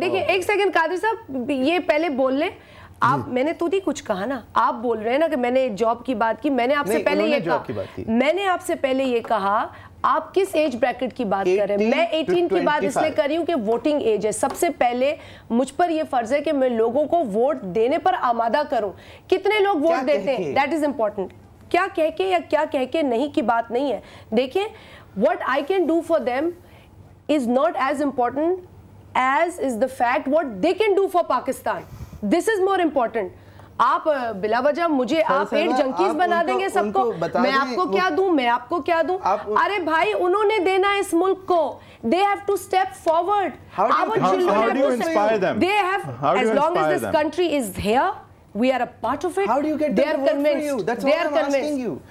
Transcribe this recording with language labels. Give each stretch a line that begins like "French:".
Urdu: دیکھیں ایک سیکنڈ قادری صاحب یہ پہلے بول لیں آپ, میں نے تو نہیں کچھ کہا نا, آپ بول رہے ہیں نا کہ میں نے جاب کی بات کی, میں نے آپ سے پہلے یہ کہا, میں نے آپ سے پہلے یہ کہا آپ کس ایج بریکٹ کی بات کر رہے ہیں. میں 18 کی بات اس لیے کر رہی ہوں کہ ووٹنگ ایج ہے. سب سے پہلے مجھ پر یہ فرض ہے کہ میں لوگوں کو ووٹ دینے پر آمادہ کروں. کتنے لوگ ووٹ دیتے ہیں دیٹ از امپورٹنٹ, کیا کہہ کے یا کیا کہہ کے نہیں کی بات نہیں ہے.
English: دیکھیں what I can do for them is not as important as is the fact what they can do for Pakistan. This is more important.
Urdu: آپ بلا وجہ مجھے آپ ایڈ جنکیز بنا دیں گے سب کو, میں آپ کو کیا دوں, میں آپ کو کیا دوں. ارے بھائی انہوں نے دینا اس ملک کو, they have to step forward.
English: Our children have to step, they have, as long as this country is here, we are a part of it. How do you get them to vote for you? That's what I'm asking you.